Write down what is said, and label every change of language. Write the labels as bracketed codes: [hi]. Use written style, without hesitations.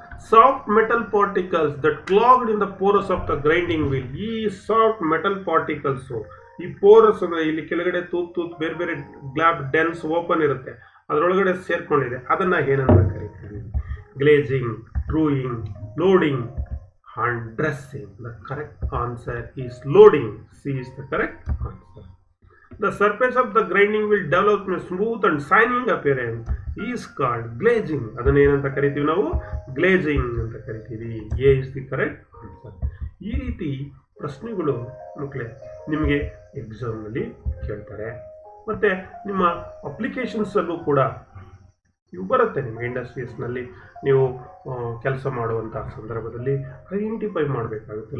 [en] Soft metal particles that clogged in the pores of the grinding wheel. [kn] ಈ soft metal particles, ಈ ಪೋರಸ್ ಅಂದ್ರೆ ಇಲ್ಲಿ ಕೆಳಗಡೆ ತೂತ್ ಬೇರೆ ಬೇರೆ ಗ್ಲಾಬ್ ಡೆನ್ಸ್ ಓಪನ್ ಇರುತ್ತೆ, ಅದರೊಳಗಡೆ ಸೇರ್ಕೊಂಡಿದೆ. ಅದನ್ನ ಏನಂತ ಕರಿತೀವಿ? Glazing, ಟ್ರೂಯಿಂಗ್, loading and dressing. [en] The correct answer is loading. C is the correct answer. The surface of the grinding will develop a smooth and shining appearance is called glazing. [kn] ಅದನ್ನ ಏನಂತ ಕರಿತೀವಿ ನಾವು? Glazing ಅಂತ ಕರಿತೀವಿ. [en] A is the correct answer. [kn] ಈ ರೀತಿ ಪ್ರಶ್ನೆಗಳು ಮಕ್ಕಳೇ ನಿಮಗೆ ಎಕ್ಸಾಮ್ನಲ್ಲಿ ಕೇಳ್ತಾರೆ, ಮತ್ತೆ ನಿಮ್ಮ ಅಪ್ಲಿಕೇಶನ್ಸ್ ಅಲ್ಲೂ ಕೂಡ ಇವು ಬರುತ್ತೆ. ನಿಮಗೆ ಇಂಡಸ್ಟ್ರೀಸ್ನಲ್ಲಿ ನೀವು ಕೆಲಸ ಮಾಡುವಂತಹ ಸಂದರ್ಭದಲ್ಲಿ ಐಡೆಂಟಿಫೈ ಮಾಡಬೇಕಾಗುತ್ತೆ.